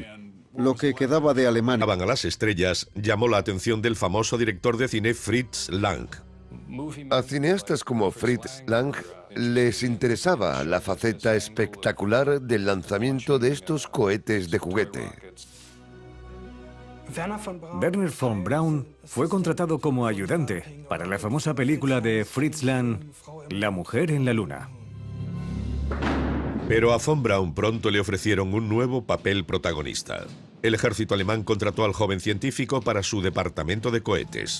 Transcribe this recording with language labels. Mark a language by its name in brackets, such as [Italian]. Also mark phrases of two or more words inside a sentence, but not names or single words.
[Spanish] Lo que quedaba de Alemania a las estrellas llamó la atención del famoso director de cine Fritz Lang. A cineastas como Fritz Lang les interesaba la faceta espectacular del lanzamiento de estos cohetes de juguete. Werner von Braun fue contratado como ayudante para la famosa película de Fritz Lang, La mujer en la luna. Pero a von Braun pronto le ofrecieron un nuevo papel protagonista. El ejército alemán contrató al joven científico para su departamento de cohetes.